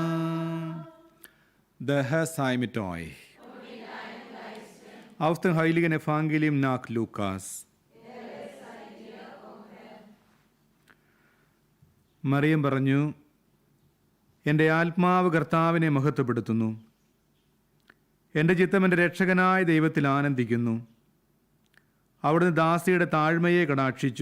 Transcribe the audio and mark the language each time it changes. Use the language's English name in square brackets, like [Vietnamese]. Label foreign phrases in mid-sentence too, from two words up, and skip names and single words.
[German] Der Herr sei mit euch. Aus dem heiligen Evangelium nach Lukas. [Malayalam] മറിയം പറഞ്ഞു, എൻ്റെ ആത്മാവ് കർത്താവിനെ മഹത്വപ്പെടുത്തുന്നു. എൻ്റെ ചിത്തം എൻ്റെ രക്ഷകനായ ദൈവത്തിൽ ആനന്ദിക്കുന്നു. അവിടുന്ന് ദാസിയുടെ താഴ്മയെ കടാക്ഷിച്ചു.